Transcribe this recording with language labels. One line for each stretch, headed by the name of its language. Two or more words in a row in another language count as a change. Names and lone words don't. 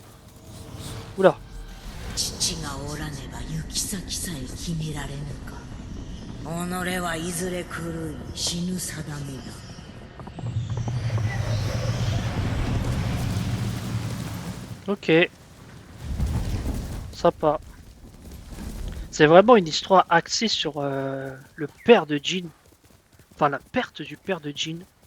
French: Oula.
Japanese: 父がおらねば行き先さえ決められぬか。己はいずれ狂い死ぬ定めだ。
French: Ok. Sympa. C'est vraiment une histoire axée sur le père de Jin. Enfin, la perte du père de Jin.